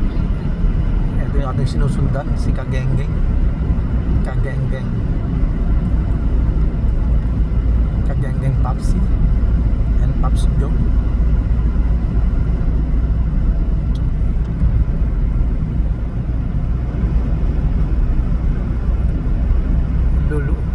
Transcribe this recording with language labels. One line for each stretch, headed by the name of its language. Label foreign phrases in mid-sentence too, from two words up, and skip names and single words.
Filipino: Ito yung ating sinusundan, si Kageng-geng. Kageng-geng. Kageng-geng Popsi and Pops Joe. Lulu.